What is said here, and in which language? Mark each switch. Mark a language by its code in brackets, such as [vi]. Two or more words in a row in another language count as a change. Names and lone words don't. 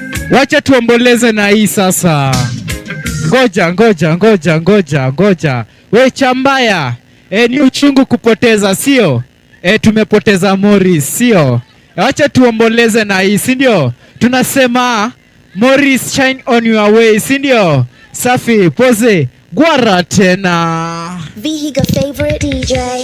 [sw] Wacha tuomboleze na hii sasa. Ngoja, ngoja, ngoja, ngoja, ngoja. We Chambaya, eh, ni uchungu kupoteza, sio? Eh, tumepoteza Morris, sio? Wacha tuomboleze na hii, si ndio? Tunasema, Morris, [en] shine on your way, [sw] si ndio? Safi, Pose, gwara tena. [en] Vihiga favorite D J.